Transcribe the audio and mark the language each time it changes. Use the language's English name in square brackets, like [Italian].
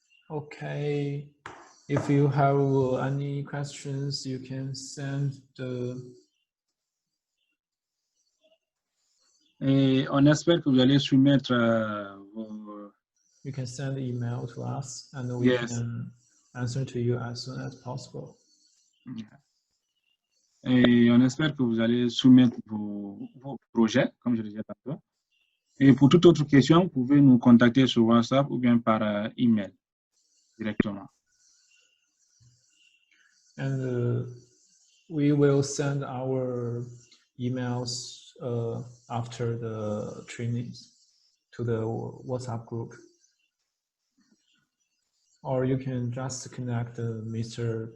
[English] Okay, if you have any questions, you can send the. [French] Et on espère que vous allez soumettre vos. [English] You can send email to us, and we can answer to you as soon as possible. [French] Et on espère que vous allez soumettre vos projets, comme je le disais tantôt. Et pour toute autre question, vous pouvez nous contacter sur WhatsApp ou bien par email directement. [English] And we will send our emails after the trainings to the WhatsApp group. Or you can just connect Mr.